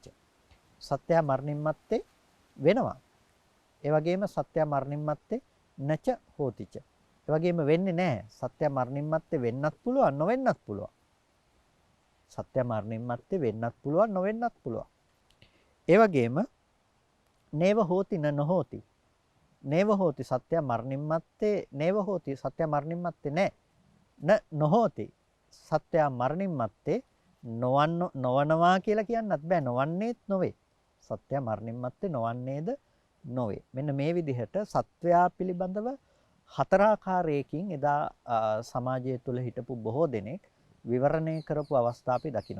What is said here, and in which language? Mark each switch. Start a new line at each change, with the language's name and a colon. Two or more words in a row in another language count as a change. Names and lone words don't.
Sinhala: සත්‍යය මරණින් මත්තේ වෙනවා. ඒ වගේම සත්‍යය මරණින් මත්තේ
Pali: නච හෝතිච.
Sinhala: ඒ වගේම වෙන්නේ නැහැ. සත්‍යය මරණින් මත්තේ වෙන්නත් පුළුවන්, නොවෙන්නත් පුළුවන්. සත්‍යය මරණින් මත්තේ වෙන්නත් පුළුවන්, නොවෙන්නත් පුළුවන්. ඒ වගේම
Pali: නේව හෝති න නොහෝති. නේව හෝති
Sinhala: සත්‍යය මරණින් මත්තේ
Pali: නේව හෝති
Sinhala: සත්‍යය මරණින් මත්තේ නැහැ.
Pali: න නොහෝති
Sinhala: සත්‍යය මරණින් මත්තේ නොවනවා කියලා කියන්නත් බෑ. නොවන්නේත් නොවේ. සත්‍ය මරණින් මත්තේ නොවන්නේද නොවේ. මෙන්න මේ විදිහට සත්වයා පිළිබඳව හතරාකාරයකින් එදා සමාජය තුළ හිටපු බොහෝ දෙනෙක් විවරණය කරපු අවස්ථා අපි දකිනවා.